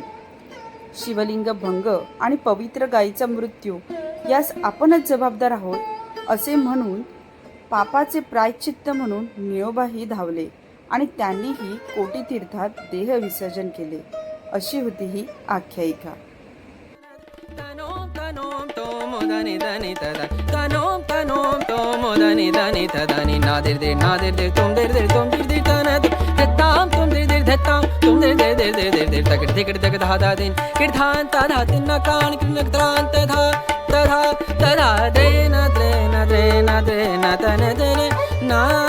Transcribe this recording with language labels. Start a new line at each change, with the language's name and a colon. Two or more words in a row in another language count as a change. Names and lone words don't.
Marathi: शिवलिंग भंग आणि पवित्र गायीचा मृत्यू यास आपणच जबाबदार आहोत असे म्हणून पापाचे प्रायश्चित्त म्हणून नियोबाही धावले आणि त्यांनीही कोटी तीर्थात देह विसर्जन केले. अशी होती ही आख्यायिका. dani dani tada kanom kanom tomo dani dani tadani nadir de tum der tum dir tana de tam tum dir tam tum der tak dik da da din kir than ta da tin na kan kin tran ta tha ta da de na ta na de na